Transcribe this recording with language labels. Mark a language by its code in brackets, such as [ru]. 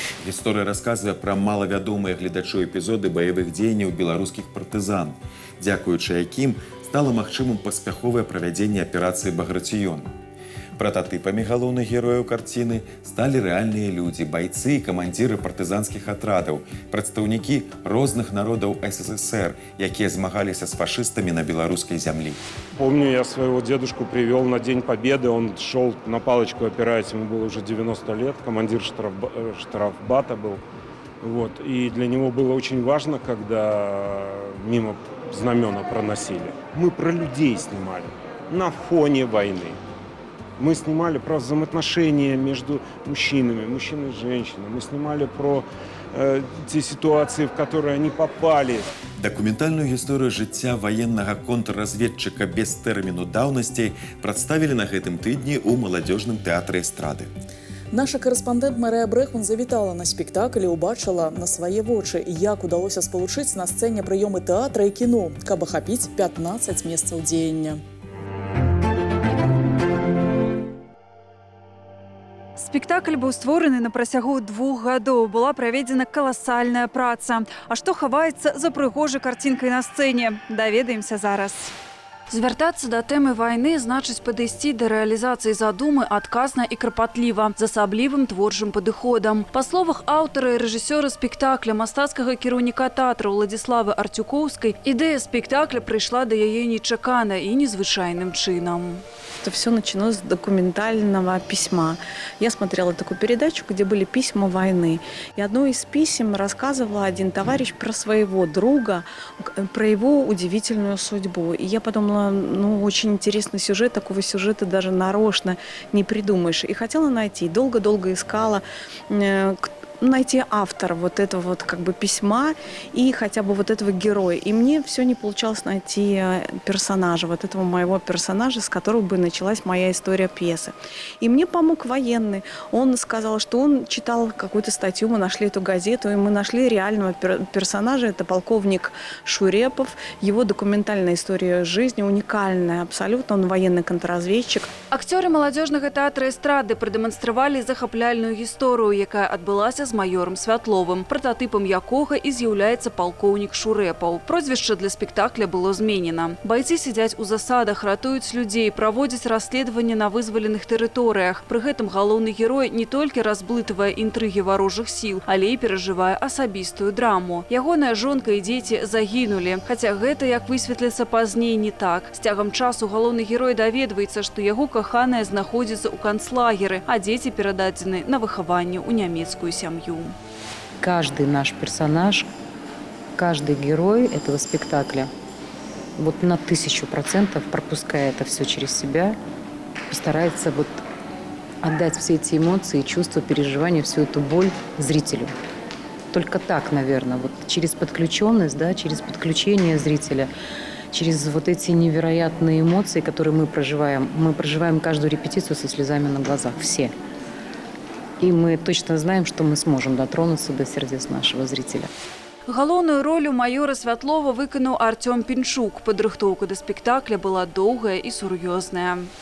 [be] Гісторыя расказвае пра малавядомыя гледачу эпізоды баявых дзеянняў беларускіх партызан, дзякуючы якім стала магчымым паспяховае правядзенне аперацыі «Баграцыён». Прататыпамі галоўных герояў карціны сталі рэальныя людзі, байцы і камандзіры партызанскіх атрадаў, прадстаўнікі розных народаў СССР, якія змагаліся з фашыстамі на беларускай зямлі. [ru] Помню, я своего дедушку привел на День Победы, он шел на палочку опираясь, ему было уже 90 лет, командир штрафбата был. Вот. И для него было очень важно, когда мимо знамена проносили. Мы про людей снимали на фоне войны. Мы снимали про взаимоотношения между мужчинами и женщинами. Мы снимали про те ситуации, в которые они попали. [be] Дакументальную гісторыю жыцця ваеннага контрразведчыка без тэрміну даўнасці прадставілі на гэтым тыдні ў маладзёжным тэатры эстрады. Наша карэспандэнт Марыя Брэхман завітала на спектакль і ўбачыла на свае вочы, як удалося спалучыць на сцэне прыёмы тэатра і кіно, каб ахапіць 15 месцаў дзеяння. Спектакль быў створаны на працягу 2 гадоў. Была праведзена каласальная праца. А што хаваецца за прыгожай карцінкай на сцэне? Даведаемся зараз. Звяртацца да тэмы вайны значыць падысці да рэалізацыі задумы адказна і крапатліва, з асаблівым творчым падыходам. Па словах аўтара і рэжысёра спектакля, мастацкага кіраўніка тэатра Уладзіславы Арцюкоўскай, ідэя спектакля прыйшла да яе нечакана і незвычайным чынам. [ru] Это все началось с документального письма. Я смотрела такую передачу, где были письма войны. И одно из писем рассказывал один товарищ про своего друга, про его удивительную судьбу. И я подумала, очень интересный сюжет, такого сюжета даже нарочно не придумаешь. И хотела найти, долго-долго искала, найти автора вот этого вот как бы письма и хотя бы вот этого героя. И мне все не получалось найти персонажа, вот этого моего персонажа, с которого бы началась моя история пьесы. И мне помог военный. Он сказал, что он читал какую-то статью, мы нашли эту газету, и мы нашли реального персонажа. Это полковник Шурепов. Его документальная история жизни уникальная абсолютно. Он военный контрразведчик. [be] Акцёры маладзёжнага тэатра эстрады прадэманстравалі захапляльную гісторыю, якая адбылася з маёрам Святловым, прататыпам якога і з'яўляецца палкоўнік Шурэпаў. Прозвішча для спектакля было зменена. Байцы сядзяць у засадах, ратуюць людзей, праводзяць расследаванне на вызваленых тэрыторыях. Пры гэтым галоўны герой не толькі разблытвае інтрыгі варожых сіл, але і перажывае асабістую драму. Ягоная жонка і дзеці загінулі. Хаця гэта, як высветліцца пазней, не так. З цягам часу галоўны герой даведваецца, што яго каханая знаходзіцца ў канцлагеры, а дзеці перададзены на выхаванне ў нямецкую сям'ю. [ru] Каждый наш персонаж, каждый герой этого спектакля вот на 1000%, пропуская это все через себя, постарается вот отдать все эти эмоции, чувства, переживания, всю эту боль зрителю. Только так, наверное, вот через подключенность, да, через подключение зрителя, через вот эти невероятные эмоции, которые мы проживаем каждую репетицию со слезами на глазах, все. И мы точно знаем, что мы сможем дотронуться до сердец нашего зрителя. [be] Галоўную роль [ru] у майора [be] Святлова выканаў Артём Пинчук. Падрыхтоўка да спектакля была [ru] долгая и [be] сур'ёзная.